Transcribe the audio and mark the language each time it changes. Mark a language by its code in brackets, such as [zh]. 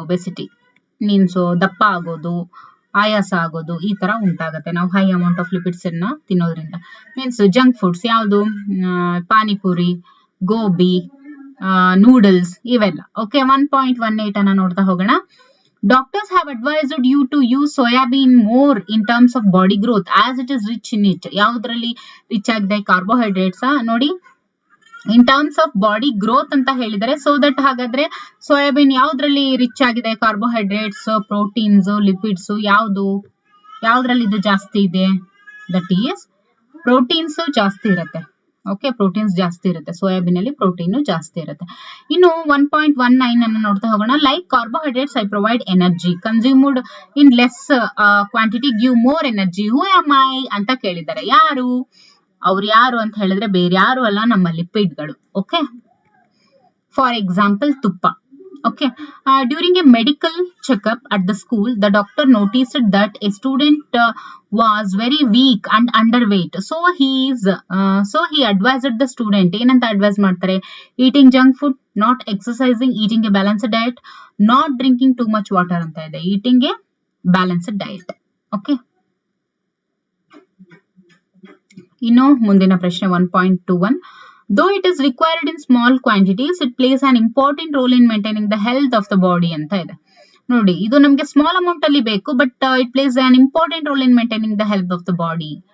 [kn] Obesity means ದಪ್ಪ ಆಗೋದು, ಆಯಾಸ ಆಗೋದು ಈ ತರ ಉಂಟಾಗುತ್ತೆ ನಾವು [en] high amount of lipids [kn] ಅನ್ನ ತಿನ್ನೋದ್ರಿಂದ. ಮೀನ್ಸ್ ಜಂಕ್ ಫುಡ್ಸ್ ಯಾವುದು, ಪಾನಿಪುರಿ, ಗೋಬಿ, ನೂಡಲ್ಸ್ ಇವೆಲ್ಲ. ಓಕೆ, 1.18 ಅನ್ನ ನೋಡ್ತಾ ಹೋಗೋಣ. [en] Doctors have advised you to use soybean more in terms of body growth as it is rich in it. [kn] ಯಾವ್ದ್ರಲ್ಲಿ ರಿಚ್ ಆಗಿದೆ? ಕಾರ್ಬೋಹೈಡ್ರೇಟ್ಸ್. ನೋಡಿ, [en] in terms of body growth [kn] ಅಂತ ಹೇಳಿದರೆ, ಸೊ ದಟ್ ಹಾಗಾದ್ರೆ ಸೋಯಾಬೀನ್ ಯಾವ್ದ್ರಲ್ಲಿ ರಿಚ್ ಆಗಿದೆ? ಕಾರ್ಬೋಹೈಡ್ರೇಟ್ಸ್, ಪ್ರೋಟೀನ್ಸ್, ಲಿಪಿಡ್ಸ್, ಯಾವ್ದ್ರಲ್ಲಿ ಇದು ಜಾಸ್ತಿ ಇದೆ? [en] that is proteins [kn] ಜಾಸ್ತಿ ಇರುತ್ತೆ. ಓಕೆ, ಪ್ರೋಟೀನ್ಸ್ ಜಾಸ್ತಿ ಇರುತ್ತೆ, ಸೋಯಾಬೀನ್ ಅಲ್ಲಿ ಪ್ರೋಟೀನ್ ಜಾಸ್ತಿ ಇರುತ್ತೆ. ಇನ್ನು 1.19 ಅನ್ನು ನೋಡ್ತಾ ಹೋಗೋಣ. [en] Like carbohydrates I provide energy consumed in less quantity give more energy. Who am I [kn] ಅಂತ ಕೇಳಿದ್ದಾರೆ. ಯಾರು ಅವ್ರು? ಯಾರು ಅಂತ ಹೇಳಿದ್ರೆ ಬೇರೆ ಯಾರು ಅಲ್ಲ, ನಮ್ಮ ಲಿಪಿಡ್ಗಳು. [en] Okay, for example ತುಪ್ಪ. Okay, during a medical checkup at the school, the doctor noticed that a student was very weak and underweight. So he advised the student, [kn] ಏನಂತ ಅಡ್ವೈಸ್ ಮಾಡ್ತಾರೆ? [en] Eating junk food, not exercising, eating a balanced diet, not drinking too much water [kn] ಅಂತ ಇದೆ. [en] Eating a balanced diet. Okay. [kn] ಇನ್ನು ಮುಂದಿನ ಪ್ರಶ್ನೆ 1.21. [en] Though it is required in small quantities, it plays an important role in maintaining the health of the body [kn] ಅಂತ ಇದೆ. ನೋಡಿ, ಇದು ನಮಗೆ ಸ್ಮಾಲ್ ಅಮೌಂಟ್ ಅಲ್ಲಿ ಬೇಕು, [en] But it places an important role in maintaining the health of the body.